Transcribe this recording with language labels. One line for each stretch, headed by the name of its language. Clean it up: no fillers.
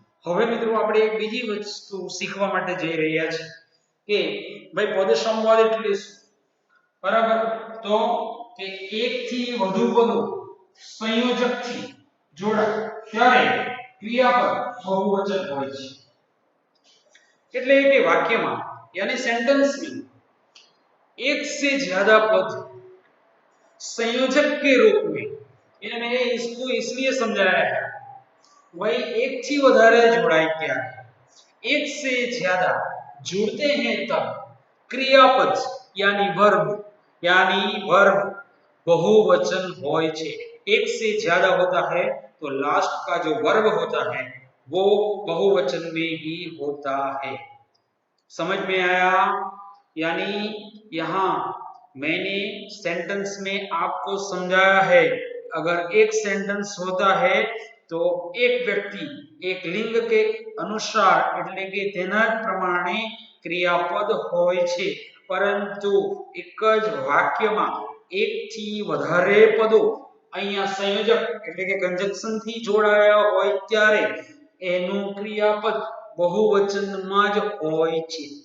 Gujarati: હવે મિત્રો આપણે એક બીજી વસ્તુ શીખવા માટે જઈ રહ્યા છે કે ભાઈ પદ સમવાદ એટલે શું? બરાબર, તો કે એક થી વધુ પદો સંયોજકથી જોડાય ત્યારે ક્રિયાપદ બહુવચન હોય છે.
Hindi: એટલે કે वाक्य यानी सेंटेंस में एक से ज्यादा पद संयोजक के रूप में, ये मैंने इसको इसलिए समझाया है भाई
Gujarati: एक थी વધારે જોડાય ત્યારે,
Hindi: एक से ज्यादा जुड़ते हैं तब क्रियापद यानी वर्ब बहुवचन होय छे. एक से ज्यादा होता है तो लास्ट का जो वर्ब होता है वो बहुवचन में ही होता है. समझ में आया? यानी यहाँ मैंने सेंटेंस में आपको समझाया है, अगर एक सेंटेंस होता है तो एक व्यक्ति एक लिंग के अनुसार
Gujarati: એટલે કે તેના પ્રમાણે ક્રિયાપદ હોય છે, પરંતુ એક જ વાક્યમાં એક થી વધારે પદો અહીંયા સંયોજક એટલે કે કંજક્શન થી જોડાયા હોય ત્યારે એનું ક્રિયાપદ બહુવચનમાં જ હોય છે.